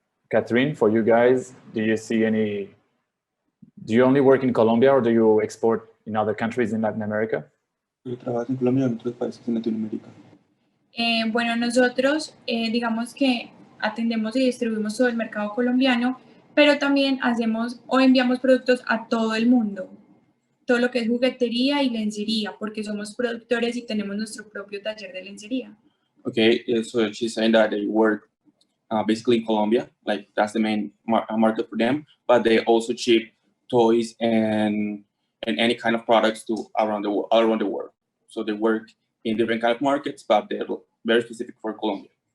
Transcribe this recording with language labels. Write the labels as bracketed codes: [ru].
[en] Katherine, for you guys, do you only work in Colombia or do you export in other countries in Latin America? [es] Yo trabajo en Colombia y en otros países en Latinoamérica. Bueno, nosotros digamos que atendemos y distribuimos todo el mercado colombiano, pero también hacemos o enviamos productos a todo el mundo, todo lo que es juguetería y lencería, porque somos productores y tenemos nuestro propio taller de lencería. [en] Okay, so she's saying that they work basically in Colombia, like that's the main market for them, but they also ship toys and any kind of products to all around the world. So they work in different kind of markets, but they're very specific for Colombia.